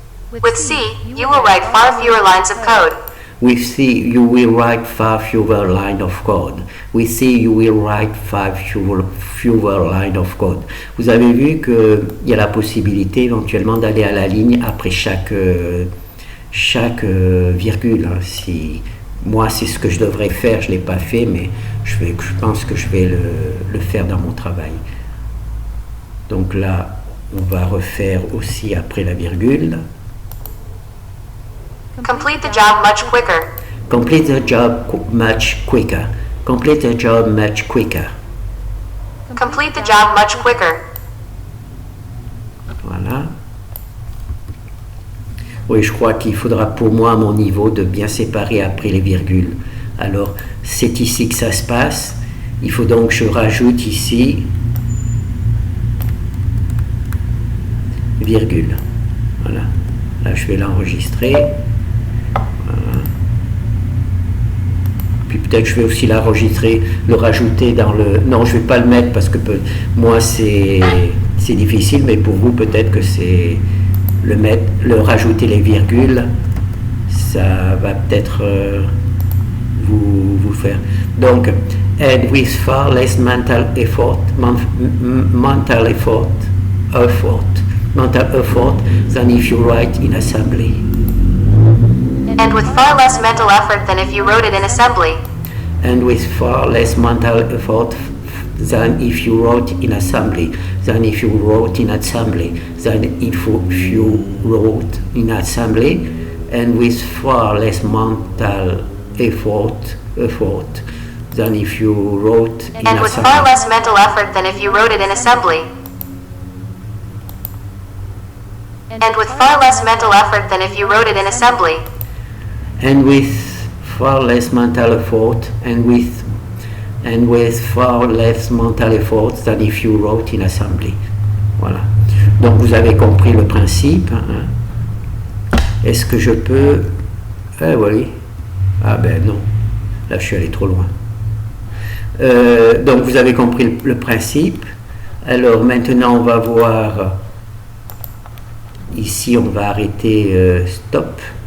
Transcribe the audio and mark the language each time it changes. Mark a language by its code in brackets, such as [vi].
[en] With C, you will write far fewer lines of code. With C, you will write far fewer lines of code. With C, you will write far fewer lines of code. [fr] Vous avez vu qu'il y a la possibilité éventuellement d'aller à la ligne après chaque virgule. Hein. Moi, c'est ce que je devrais faire, je ne l'ai pas fait, mais je pense que je vais le faire dans mon travail. Donc là, on va refaire aussi après la virgule. [en] Complete the job much quicker. Complete the job much quicker. Complete the job much quicker. Complete the job much quicker. [fr] Voilà. Oui, je crois qu'il faudra pour moi, à mon niveau, de bien séparer après les virgules. Alors, c'est ici que ça se passe. Il faut donc que je rajoute ici virgule. Voilà. Là, je vais l'enregistrer. Puis peut-être je vais aussi l'enregistrer, le rajouter dans le... Non, je ne vais pas le mettre parce que moi c'est difficile, mais pour vous peut-être que c'est le rajouter les virgules, ça va peut-être vous faire. Donc, [en] and with far less mental effort than if you write in assembly. And with far less mental effort than if you wrote it in assembly. And with far less mental effort than if you wrote in assembly. Than if you wrote in assembly. Than if you wrote in assembly. And with far less mental effort than if you wrote in assembly. And with far less mental effort than if you wrote it in assembly. And with far less mental effort than if you wrote it in assembly. And with far less mental effort and with far less mental effort than if you wrote in assembly. [fr] Voilà. Donc vous avez compris le principe. Hein. Est-ce que je peux... Ah oui. Ah ben non. Là je suis allé trop loin. Donc vous avez compris le principe. Alors maintenant on va voir... Ici on va arrêter stop.